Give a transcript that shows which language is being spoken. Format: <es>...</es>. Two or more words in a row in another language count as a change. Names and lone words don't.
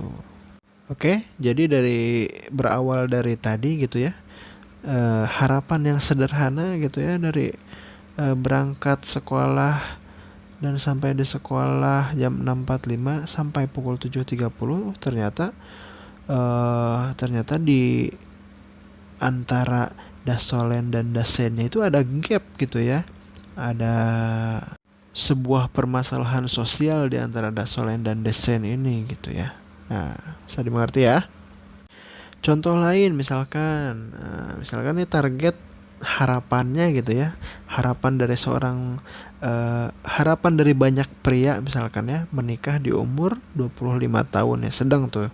<id>Oke, jadi berawal dari tadi gitu ya, harapan yang sederhana gitu ya, dari berangkat sekolah dan sampai di sekolah jam 6.45 sampai pukul 7.30, ternyata di antara</id> <de>das Sollen</de> <id>dan</id> <de>das Sein</de> <id>itu ada gap gitu ya. Ada sebuah permasalahan sosial di antara</id> <de>das Sollen</de> <id>dan</id> <de>das Sein</de> <id>ini gitu ya. Nah, bisa dimengerti ya. Contoh lain misalkan nih target harapannya gitu ya. Harapan dari banyak pria misalkan ya, menikah di umur 25 tahun ya, sedang tuh.</id>